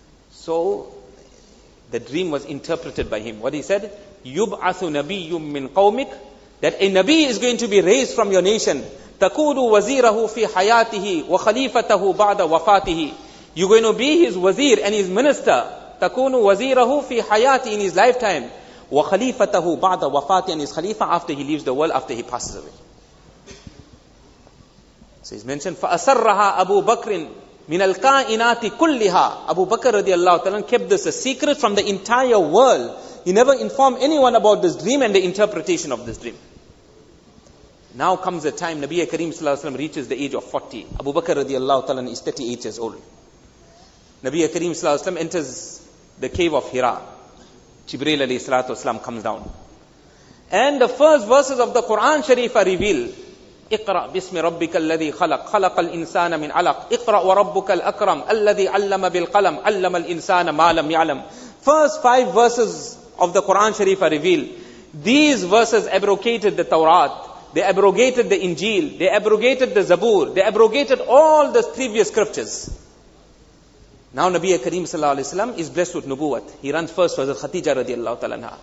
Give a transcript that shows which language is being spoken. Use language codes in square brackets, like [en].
[en] So the dream was interpreted by him. What he said, [ar] Yub'athu nabiyyum min qawmik, [en] that a nabi is going to be raised from your nation. [ar] Takudu wazirahu fi hayatihi wa khalifatahu ba'da wafatihi. [en] You're going to be his wazir and his minister. [ar] Takunu wazirahu fi hayati, [en] in his lifetime. [ar] Wa khalifatahu ba'da wafati, [en] and his khalifa after he leaves the world, after he passes away. So he's mentioned, [ar] فَأَسَرَّهَا أَبُو بَكْرٍ مِنَ الْكَائِنَاتِ كُلِّهَا. [en] Abu Bakr radiallahu ta'ala kept this a secret from the entire world. He never informed anyone about this dream and the interpretation of this dream. Now comes the time Nabi Kareem sallallahu alaihi wasallam reaches the age of 40. Abu Bakr radiallahu ta'ala is 38 years old. Nabi Kareem sallallahu alaihi wasallam enters the cave of Hira. Jibreel alayhi salatu wasalam comes down. And the first verses of the Quran Sharif are revealed. [ar] اقرأ باسم ربك الذي خلق خلق الإنسان من علق اقرأ وربك الأكرم الذي علم بالقلم علم الإنسان ما لم يعلم. [en] First 5 verses of the Quran Sharif are revealed. These verses abrogated the Tawrat. They abrogated the Injil. They abrogated the Zabur. They abrogated all the previous scriptures. Now Nabi Kareem sallallahu alaihi wasallam is blessed with nubuwwat. He runs first to Hazrat Khadija radiallahu ta'ala anha.